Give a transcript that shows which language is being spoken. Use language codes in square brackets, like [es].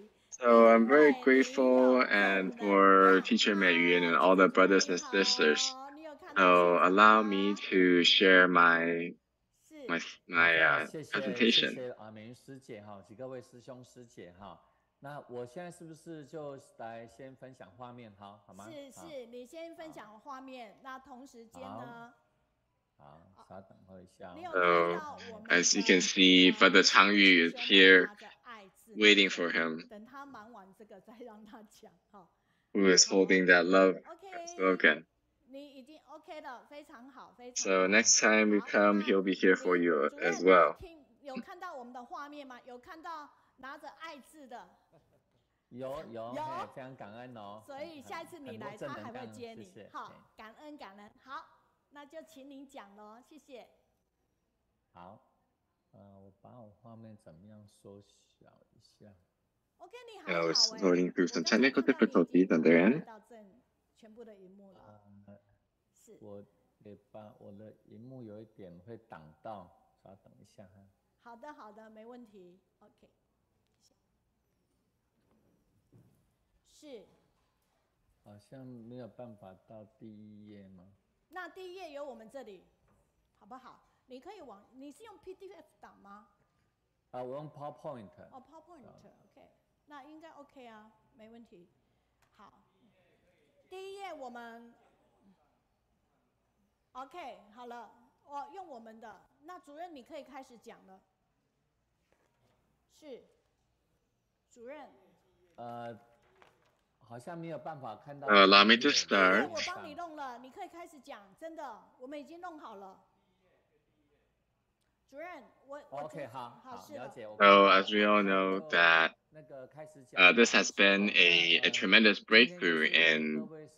[en] So I'm very grateful and for teacher Meiyun and all the brothers and sisters. So allow me to share my presentation. [zh] 谢谢美云师姐哈，几位师兄师姐哈。那我现在是不是就来先分享画面，好吗？是，你先分享画面，那同时间呢？好，稍等候一下。 [en] So as you can see, Brother Changyu is here, waiting for him. [zh] 等他忙完这个再让他讲哈。 [en] Who is holding that love slogan? [zh] 你已经 OK 了，非常好，非常好。 [en] So next time we come, he'll be here for you as well. [zh] 有看到我们的画面吗？有看到拿着爱字的？有，非常感恩哦。所以下一次你来，他还会接你。好，感恩。好，那就请您讲咯，谢谢。好，我把我画面怎么样缩小一下？OK， 你好。 [en] I was going through some technical difficulties on their end. [zh] 全部的荧幕了。我也把我的荧幕有一点会挡到，稍等一下哈。好的，没问题。OK。是。好像没有办法到第1页吗？那第1页有我们这里，好不好？你可以你是用 PDF 档吗？我用 PowerPoint。 PowerPoint，OK， 那应该 OK 啊，没问题。好，第1页我们 OK 好了，我用我们的。那主任你可以开始讲了。是，主任。好像没有办法看到。 [en] Allow me to start. [zh] 我帮你弄了，你可以开始讲，真的，我们已经弄好了。主任， OK 好，了解。 [en] So as we all know that this has been a tremendous breakthrough in